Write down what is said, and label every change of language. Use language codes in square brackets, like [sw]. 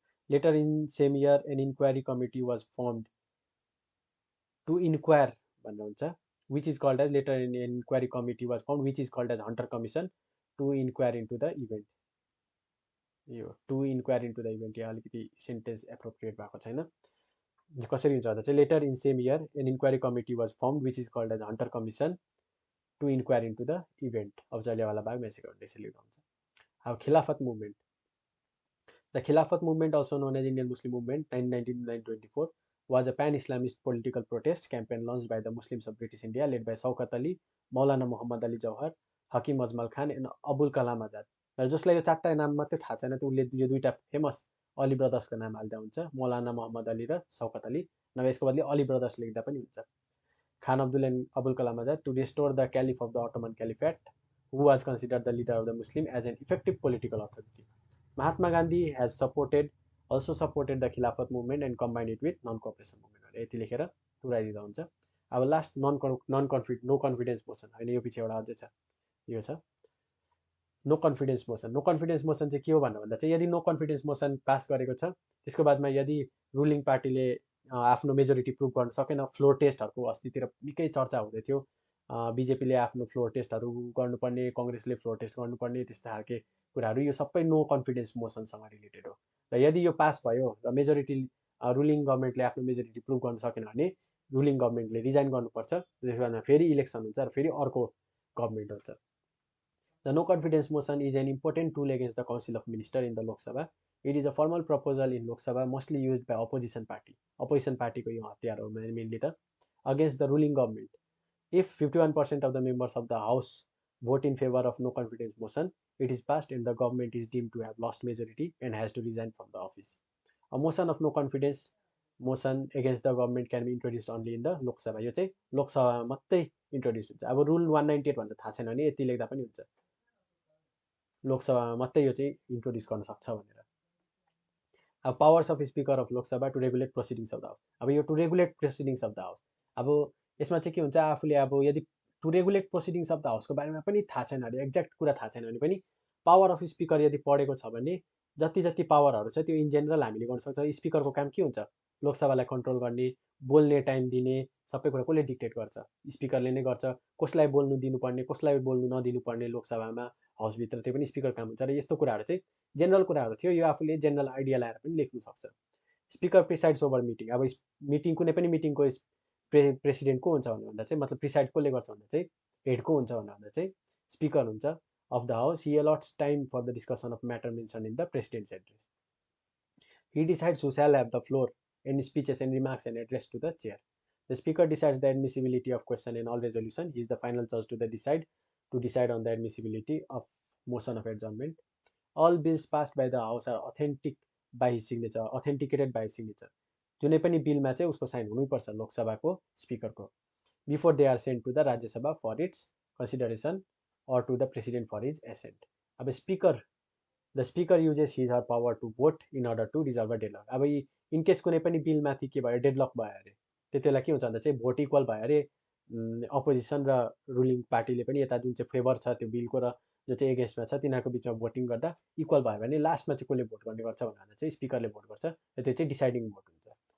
[en] Later in same year, an inquiry committee was formed to inquire, which is called as later an inquiry committee was formed, which is called as Hunter Commission to inquire into the event. [ne] यो [en] to inquire into the event [ne] यहाँ अलिकति sentence appropriate भएको छैन। कसरी हुन्छ भन्दा चाहिँ [en] letter in same year an inquiry committee was formed which is called as Hunter commission to inquire into the event of Jallianwala Bagh massacre, [ne] त्यसरी हुन्छ। [en] अब Khilafat movement, the Khilafat movement also known as Indian Muslim movement 1919-1924 was a pan-Islamist political protest campaign launched by the Muslims of British India led by Shaukat Ali, Maulana Muhammad Ali Jauhar, Hakim Ajmal Khan and Abul Kalam Azad। [ne] र जसलाई यो चारवटा नाम मात्रै थाहा छैन त्यो उसले यो दुईवटा फेमस अली ब्रदर्सको नाम हाल्दा हुन्छ, मौलाना मोहम्मद अली र शौकत अली, नभए यसको बदली अली ब्रदर्स लेख्दा पनि हुन्छ। [en] Khan Abdul and Abul Kalam Azad to restore the caliph of the Ottoman caliphate who was considered the leader of the Muslim as an effective political authority. Mahatma Gandhi has also supported the Khilafat movement and combined it with non-cooperation movement। [ne] यति लेखेर पुऱ्याइदिँदा हुन्छ। अब last no confidence motion, होइन यो पछि एउटा अझै छ, यो छ no confidence motion. No confidence motion चाहिँ के हो भन्दा चाहिँ यदि नो कन्फिडेन्स मोसन पास गरेको छ त्यसको बादमा यदि रुलिङ पार्टीले आफ्नो मेजोरिटी प्रुभ गर्न सकेन, फ्लोर टेस्टहरूको अस्तितिर निकै चर्चा हुँदै थियो, बिजेपीले आफ्नो फ्लोर टेस्टहरू गर्नुपर्ने, कङ्ग्रेसले फ्लोर टेस्ट गर्नुपर्ने, त्यस्तो खालके कुराहरू, यो सबै नो कन्फिडेन्स मोसनसँग रिलेटेड हो। र यदि यो पास भयो र मेजोरिटी रुलिङ गभर्मेन्टले आफ्नो मेजोरिटी प्रुभ गर्न सकेन भने रुलिङ गभर्मेन्टले रिजाइन गर्नुपर्छ, त्यसको बादमा फेरि इलेक्सन हुन्छ र फेरि अर्को गभर्मेन्ट हुन्छ। [en] The no confidence motion is an important tool against the Council of Ministers in the Lok Sabha. It is a formal proposal in Lok Sabha mostly used by opposition party. Opposition party [ne] को यो हतियार हो [en] mainly त against the ruling government. If 51% of the members of the House vote in favor of no confidence motion, it is passed and the government is deemed to have lost majority and has to resign from the office. A motion of no confidence motion against the government can be introduced only in the Lok Sabha। [ne] यो चाहिँ लोक सभामा मात्रै introduce हुन्छ। अब rule 198 भन्दा थाहा छैन भने यति लेख्दा पनि हुन्छ, लोकसभामा मात्रै यो चाहिँ इन्ट्रोड्युस गर्न सक्छ भनेर। अब [en] powers of speaker of Lok Sabha to regulate proceedings of the house, [ne] अब यो to regulate प्रोसिडिङ्स of the house, अब यसमा चाहिँ के हुन्छ, आफूले अब यदि टु रेगुलेट प्रोसिडिङ्स अफ द हाउसको बारेमा पनि थाहा छैन भने, एक्ज्याक्ट कुरा थाहा छैन भने पनि पावर अफ स्पिकर यदि पढेको छ भने जति जति पावरहरू छ त्यो इन जेनरल हामीले गर्न सक्छ। स्पिकरको काम के हुन्छ, लोकसभालाई कन्ट्रोल गर्ने, बोल्ने टाइम दिने, सबै कुरा कसले डिक्टेट गर्छ, स्पिकरले नै गर्छ। कसलाई बोल्नु दिनुपर्ने, कसलाई बोल्नु नदिनुपर्ने लोकसभामा, हाउसभित्र, त्यो पनि स्पिकर काम हुन्छ। र यस्तो कुराहरू चाहिँ जेनरल कुराहरू थियो, यो आफूले जेनरल आइडिया लाएर पनि लेख्नु सक्छ। [en] speaker presides over meeting, [ne] अब मिटिङ कुनै पनि मिटिङको प्रेसिडेन्ट को हुन्छ भन्दा चाहिँ मतलब प्रिसाइड कसले गर्छ भन्दा चाहिँ हेड को हुन्छ भन्दा चाहिँ स्पिकर हुन्छ [en] Of the house. He allots time for the discussion of matter mention in the president's address. He decides who shall have the floor and speeches and remarks and address to the chair. The speaker decides the admissibility of question and all resolution. He is the final judge to decide on the admissibility of motion of adjournment. All bills passed by the House are authenticated by his signature. [ne] जुनै पनि बिलमा चाहिँ उसको sign हुनुपर्छ लोकसभाको स्पिकरको, [en] Before they are sent to the Rajya Sabha for its consideration or to the president for his assent. अब the speaker uses his her power to vote in order to resolve a deadlock. [ne] अब in case कुनै पनि बिलमाथि के भयो, deadlock भयो अरे, त्यति बेला के हुन्छ भन्दा चाहिँ भोट इक्वल भयो अरे, अपोजिसन र रुलिङ पार्टीले पनि यता जुन चाहिँ फेभर छ त्यो बिलको र जो चाहिँ एगेन्स्टमा छ तिनीहरूको बिचमा भोटिङ गर्दा इक्वल भयो भने लास्टमा चाहिँ कसले भोट गर्ने गर्छ भन्दा चाहिँ स्पिकरले भोट गर्छ र त्यो चाहिँ डिसाइडिङ भोट हुन्छ।